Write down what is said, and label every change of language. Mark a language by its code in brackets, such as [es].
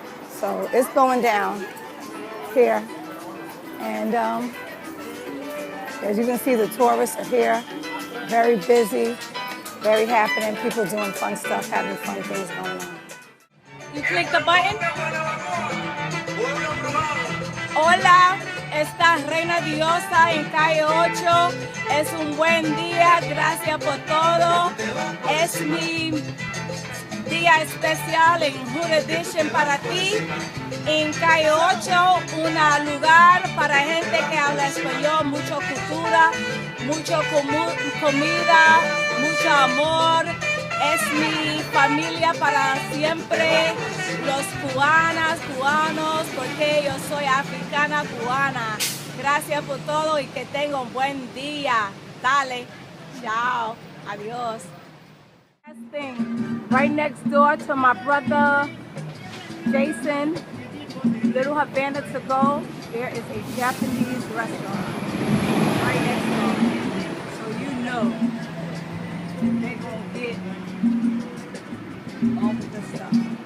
[en] So it's going down here. And as you can see, the tourists are here. Very busy, very happening. People doing fun stuff, having fun things going on. You click the button. [es] Hola, esta Reina Diosa en calle 8. Es un buen día, gracias por todo. Es mi día especial en Hood Edition para ti. En calle 8, un lugar para gente que habla español, mucha cultura, mucha comida, mucho amor. Es mi familia para siempre, los cubanos, porque yo soy africana cubana. Gracias por todo y que tenga un buen día. Dale, chao, adiós. [en] Right next door to my brother Jason, Little Havana to go, there is a Japanese restaurant right next door. So you know they're gonna get all of the stuff.